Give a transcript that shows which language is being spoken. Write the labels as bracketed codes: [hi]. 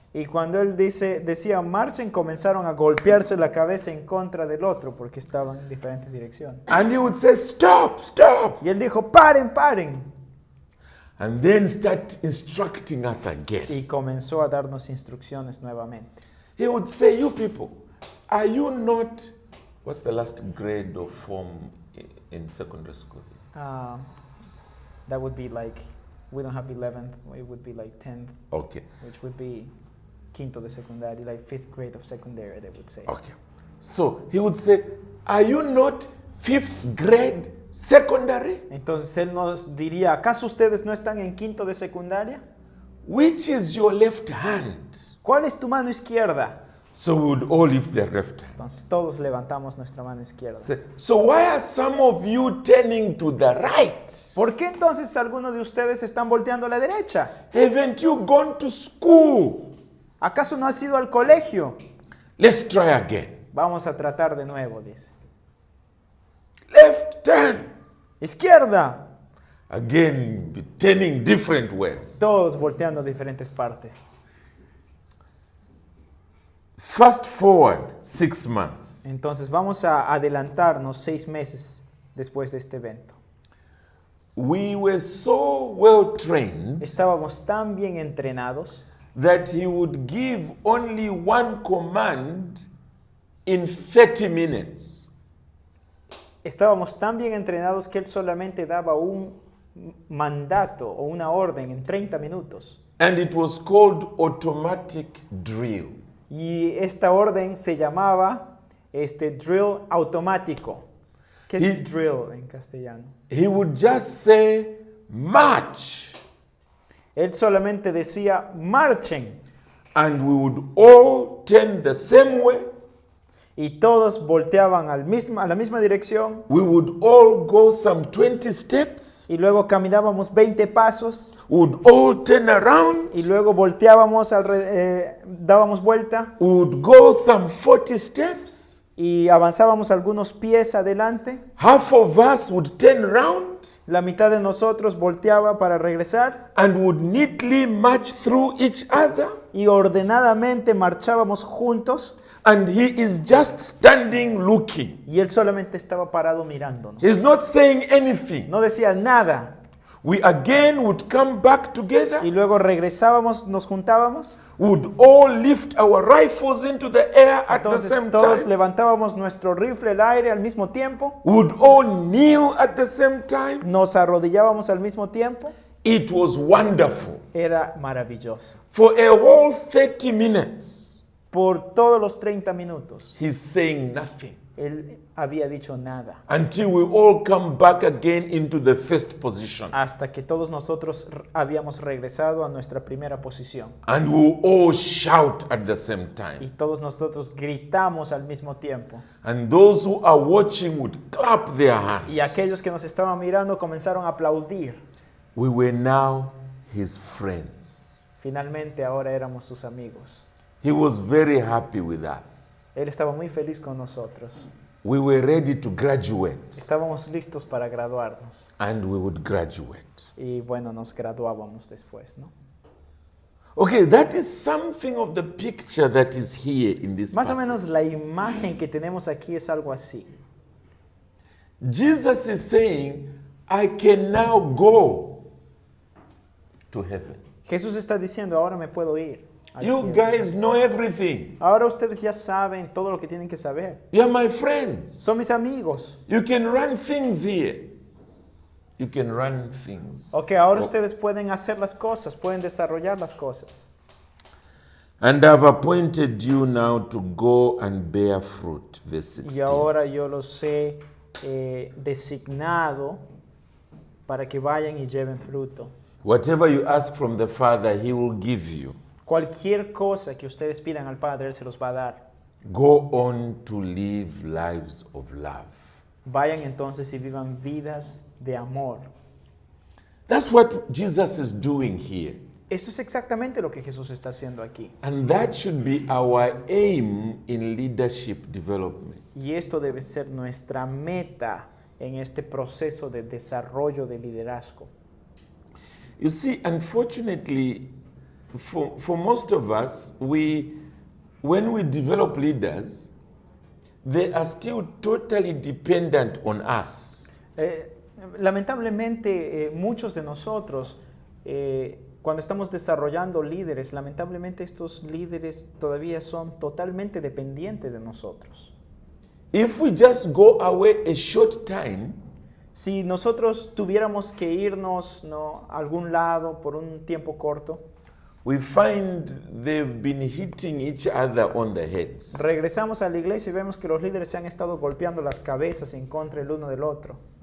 [es] Y cuando él decía marchen, comenzaron a golpearse la cabeza en contra del otro porque estaban en diferentes direcciones. [en] And he would say, stop, stop. [es] Y él dijo, paren, paren. [en] and then start instructing us again. [es] y comenzó a darnos instrucciones nuevamente. [en] He would say, you people, are you not, what's the last grade of form in secondary school? That would be like, we don't have 11th, it would be like 10th, Okay, which would be [es] quinto de secundaria, [en] like 5th grade of secondary, they would say. okay. So he would say, are you not 5th grade secondary? [es] Entonces él nos diría, ¿acaso ustedes no están en quinto de secundaria? [en] Which is your left hand? [es] ¿Cuál es tu mano izquierda? [en] So we would all lift their left hand. [es] Entonces todos levantamos nuestra mano izquierda. [en] So why are some of you turning to the right? [es] ¿Por qué entonces algunos de ustedes están volteando a la derecha? [en] Haven't you gone to school? [es] ¿Acaso no has ido al colegio? [en] Let's try again. [es] Vamos a tratar de nuevo, dice. [en] Left hand. [es] Izquierda. [en] Again, turning different ways. [es] Todos volteando a diferentes partes. [en] Fast forward 6 months. [es] Entonces vamos a adelantarnos 6 meses después de este evento. [en] We were so well trained [es] Estábamos tan bien entrenados [en] that he would give only one command in 30 minutes. [es] Estábamos tan bien entrenados que él solamente daba un mandato o una orden en 30 minutos. [en] And it was called automatic drill. [es] Y esta orden se llamaba drill automático. ¿Qué es Y- drill en castellano? [en] He would just say, march. [es] Él solamente decía, marchen. [en] And we would all turn the same way. [es] Y todos volteaban a la misma dirección. [en] We would all go some 20 steps. [es] Y luego caminábamos 20 pasos. [en] We would all turn around. [es] Y luego volteábamos, dábamos vuelta. [en] We would go some 40 steps. [es] Y avanzábamos algunos pies adelante. [en] Half of us would turn around [es] La mitad de nosotros volteaba para regresar. [en] and would neatly march through each other. [es] Y ordenadamente marchábamos juntos. [en] And he is just standing looking. [es] Y él solamente estaba parado mirándonos. [en] He's not saying anything. [es] No decía nada. [en] We again would come back together. [es] Y luego regresábamos, nos juntábamos. [en] Would all lift our rifles into the air at the [es] Entonces [en] same [es] todos [en] time. [es] levantábamos nuestro rifle al aire al mismo tiempo. [en] Would all kneel at the same time. [es] Nos arrodillábamos al mismo tiempo. [en] It was wonderful. [es] Era maravilloso. [en] For a whole 30 minutes, [es] Por todos los 30 minutos, [en] he's saying nothing [es] él había dicho nada. [en] until we all come back again into the first position. [es] Hasta que todos nosotros habíamos regresado a nuestra primera posición. [en] And we all shout at the same [es] Y [en] time. [es] todos nosotros gritamos al mismo tiempo. [en] And those who are watching would clap their hands. [es] Y aquellos que nos estaban mirando comenzaron a aplaudir. [en] We were now his friends. [es] Finalmente ahora éramos sus amigos. [en] He was very happy with us. [es] Él estaba muy feliz con nosotros. [en] We were ready to graduate, [es] Estábamos listos para graduarnos. [en] and we would graduate. [es] Y bueno, nos graduábamos después, ¿no? [en] Okay, that is something of the picture that is here in this [es] Más o [en] passage. [es] menos la imagen que tenemos aquí es algo así. [en] Jesus is saying, I can now go to heaven. [es] Jesús está diciendo, ahora me puedo ir al [en] You [es] cielo. [en] guys know everything. [es] Ahora ustedes ya saben todo lo que tienen que saber. [en] You're my friends. [es] Son mis amigos. [en] You can run things here. You can run things. [es] Ok, ahora Oh. ustedes pueden hacer las cosas, pueden desarrollar las cosas. [en] And I've appointed you now to go and bear fruit. Verse 16. [es] Y ahora yo los he designado para que vayan y lleven fruto. [en] Whatever you ask from the Father, He will give you. [es] Cualquier cosa que ustedes pidan al Padre, Él se los va a dar. [en] Go on to live lives of love. [es] Vayan entonces y vivan vidas de amor. [en] That's what Jesus is doing here. [es] Eso es exactamente lo que Jesús está haciendo aquí. [en] And that should be our aim in leadership development. [es] Y esto debe ser nuestra meta en este proceso de desarrollo de liderazgo. [en] You see, unfortunately, for most of us, when we develop leaders, they are still totally dependent on us. [es] Lamentablemente, muchos de nosotros cuando estamos desarrollando líderes, lamentablemente estos líderes todavía son totalmente dependientes de nosotros. [en] If we just go away a short time, [es] Si nosotros tuviéramos que irnos, ¿no?, a algún lado por un tiempo corto, [en] we find they've been hitting each other on the heads. [es] regresamos a la iglesia y vemos que los líderes se han estado golpeando las cabezas en contra el uno del otro.